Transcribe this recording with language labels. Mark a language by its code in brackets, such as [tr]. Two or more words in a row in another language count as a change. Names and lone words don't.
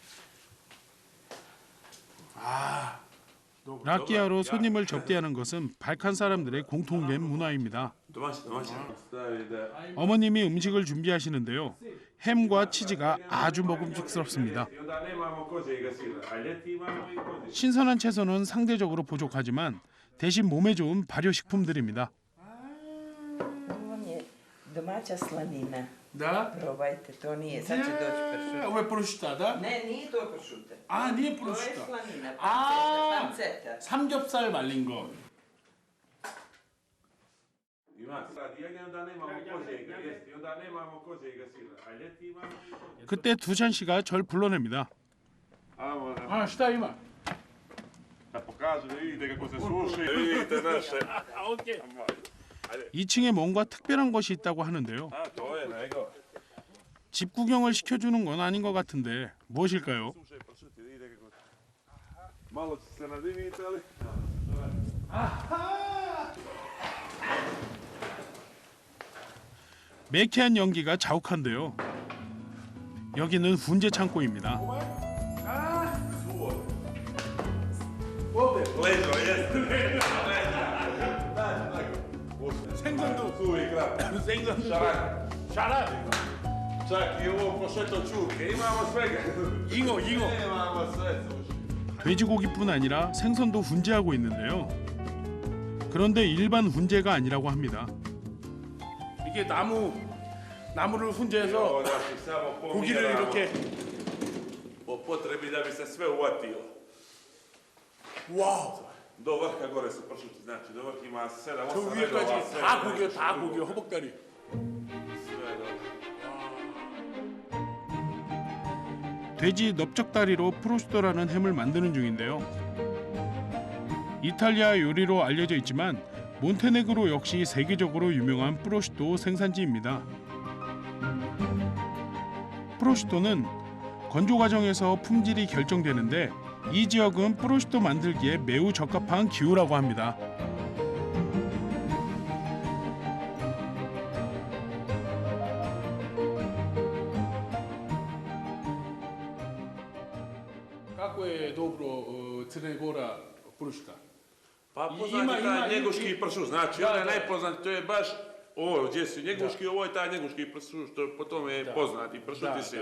[ko] 라키아로 손님을 접대하는 것은 발칸 사람들의 공통된 문화입니다. 어머님이 음식을 준비하시는데요. 햄과 치즈가 아주 먹음직스럽습니다. 신선한 채소는 상대적으로 부족하지만 대신 몸에 좋은 발효식품들입니다. [sr] Domaća slanina. Да? Probajte, to nije. Sad će doći pršut. Ovo je prosciutto, da? Ne, nije to pršuta. 아, nije To je prosciutto. slanina, 아, panceta. [ko] 삼겹살 말린 거. 그때 두찬 씨가 절 불러냅니다. 아, [sr] šta ima? Pokažu da vidite kako se suši. Vidite naše. [ko] 오케이. 2층에 뭔가 특별한 것이 있다고 하는데요. [sr] A to je nego. [ko] 집 구경을 시켜주는 건 아닌 것 같은데 무엇일까요? [sr] Suše pršuti, vidite kako. Malo će se nadimiti, ali... [ko] 매캐한 연기가 자욱한데요. 여기는 훈제 창고입니다. [sr] Leđo, jeste. 생선도 su uvijek rad. [ko] 생선 šarak. 샤라, [sr] Čak i ovo pošeto čurke, imamo svega. [ko] 잉어. [sr] Imamo sve suši. [ko] 돼지고기뿐 아니라 생선도 훈제하고 있는데요. 그런데 일반 훈제가 아니라고 합니다. 이게 나무를 훈제해서 [sr] Ovo znači samo [ko] 고기를 이렇게 [sr] po potrebi da bi se sve uvatilo. [ko] 와우. [sr] Do vrha gore su pršuti, znači do vrha ima 7-8 [ko] 저 위에까지 다 고기요, 다 고기요, 허벅다리. [sr] Sve dobro. [ko] 돼지 넓적다리로 프로스토라는 햄을 만드는 중인데요. 이탈리아 요리로 알려져 있지만 몬테네그로 역시 세계적으로 유명한 프로슈토 생산지입니다. 프로슈토는 건조 과정에서 품질이 결정되는데 이 지역은 프로슈토 만들기에 매우 적합한 기후라고 합니다. [sr] Kako je dobro Crne Gora pršuta? Pa poznat je taj njeguški pršut, znači on je najpoznat, to je baš ovo gdje su njeguški, ovo je taj njeguški pršut, što po tome je poznat i pršuti se.